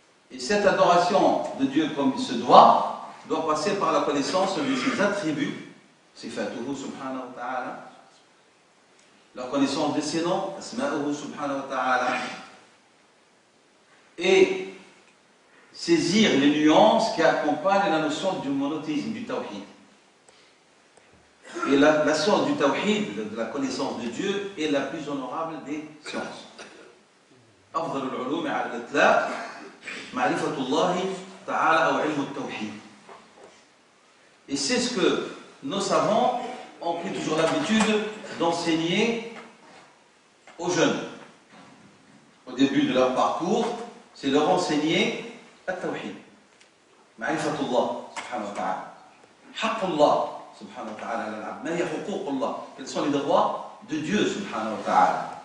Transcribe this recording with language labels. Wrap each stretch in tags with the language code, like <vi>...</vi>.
<fr>Et cette adoration de Dieu comme il se doit passer par la connaissance de ses attributs,</fr> <ar>sifatuhu subhanahu wa ta'ala,</ar> <fr>la connaissance de ses noms,</fr> <ar>asma'uhu subhanahu wa ta'ala,</ar> <fr>et saisir les nuances qui accompagnent la notion du monothéisme, du tawhid. Et la science du tawhid, de la connaissance de Dieu, est la plus honorable des sciences.</fr> <ar>أفضل العلوم على الإطلاق معرفة الله تعالى أو علم التوحيد.</ar> <fr>Et c'est ce que nos savants ont pris toujours l'habitude d'enseigner aux jeunes. Au début de leur parcours, c'est leur enseigner</fr> <ar>التوحيد معرفة الله سبحانه وتعالى حق الله سبحانه وتعالى على العبد ما هي حقوق الله</ar> <fr>quels sont les droits de Dieu</fr> <ar>سبحانه وتعالى</ar>